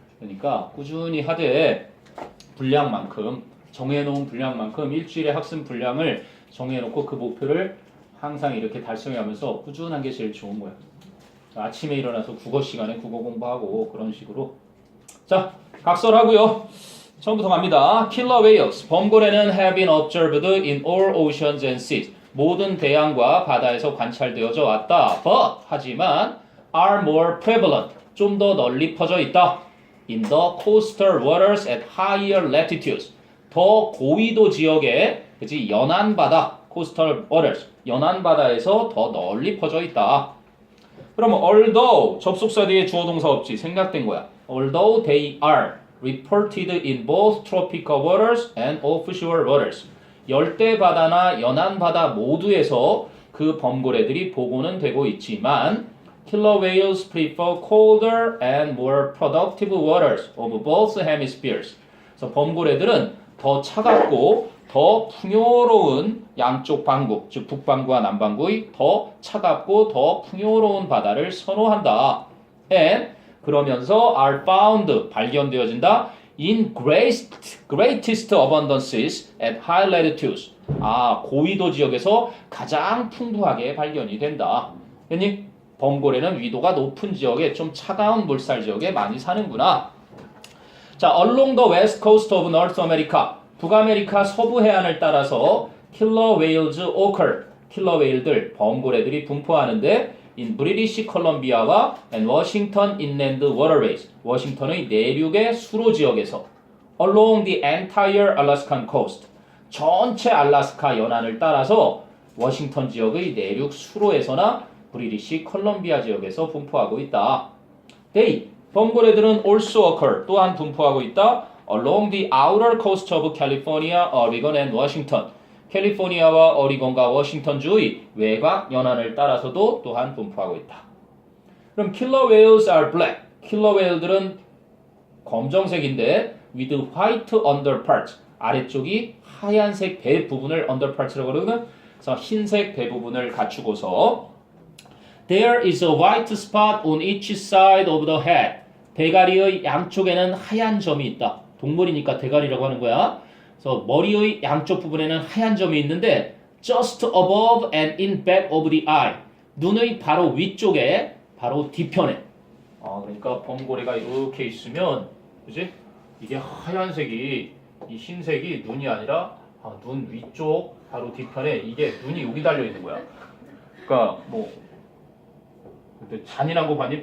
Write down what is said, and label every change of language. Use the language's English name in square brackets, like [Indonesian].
[Korean] 그러니까 꾸준히 하되 분량만큼 정해놓은 분량만큼 일주일에 학습 분량을 정해놓고 그 목표를 항상 이렇게 달성해가면서 꾸준한 게 제일 좋은 거야. 아침에 일어나서 국어 시간에 국어 공부하고 그런 식으로. 자, 각설하고요. 처음부터 갑니다. [English] Killer whales. [Korean] 범고래는 [English] have been observed in all oceans and seas. [Korean] 모든 대양과 바다에서 관찰되어져 왔다. [English] But [Korean] 하지만 [English] are more prevalent. [Korean] 좀 더 널리 퍼져 있다. [English] In the coastal waters at higher latitudes. [Korean] 더 고위도 지역에 그치 연안 바다, coastal waters. 연안 바다에서 더 널리 퍼져 있다. 그러면 although 접속사 뒤에 주어 동사 없지 생략된 거야. [English] Although they are reported in both tropical waters and offshore waters. [Korean] 열대 바다나 연안 바다 모두에서 그 범고래들이 보고는 되고 있지만 [English] killer whales prefer colder and more productive waters of both hemispheres. [Korean] 그래서 범고래들은 더 차갑고 더 풍요로운 양쪽 방구, 즉 북방구와 남방구의 더 차갑고 더 풍요로운 바다를 선호한다. [English] And [Korean] 그러면서 [English] are found [Korean] 발견되어진다. [English] In greatest abundances at high latitudes. [Korean] 고위도 지역에서 가장 풍부하게 발견이 된다. 됐니? 범고래는 위도가 높은 지역에 좀 차가운 물살 지역에 많이 사는구나. [English] 자, along the west coast of North America. [Korean] 북아메리카 서부 해안을 따라서 [English] killer whales occur. [Korean] 킬러 웨일들, 범고래들이 분포하는데 in British Columbia와 [English] and Washington inland waterways. [Korean] 워싱턴의 내륙의 수로 지역에서 [English] along the entire Alaskan coast. [Korean] 전체 알래스카 연안을 따라서 워싱턴 지역의 내륙 수로에서나 브리티시 컬럼비아 지역에서 분포하고 있다. [English] They, [Korean] 범고래들은 [English] also occur, [Korean] 또한 분포하고 있다. [English] Along the outer coast of California, Oregon and Washington. [Korean] 캘리포니아와 오리곤과 워싱턴주의 외곽 연안을 따라서도 또한 분포하고 있다. 그럼 [English] killer whales are black. [Korean] 킬러 웨일들은 검정색인데 [English] with white underparts. [Korean] 아래쪽이 하얀색 배 부분을 underparts라고 그러거든. 그래서 흰색 배 부분을 갖추고서 [English] There is a white spot on each side of the head. [Korean] 대가리의 양쪽에는 하얀 점이 있다. 동물이니까 대가리라고 하는 거야. 그래서 머리의 양쪽 부분에는 하얀 점이 있는데 [English] just above and in back of the eye. [Korean] 눈의 바로 위쪽에 바로 뒤편에. 그러니까 범고래가 이렇게 있으면 그지? 이게 하얀색이 이 흰색이 눈이 아니라 눈 위쪽 바로 뒤편에 이게 눈이 여기 달려 있는 거야. 그러니까 뭐 근데 잔인한 거 봤니?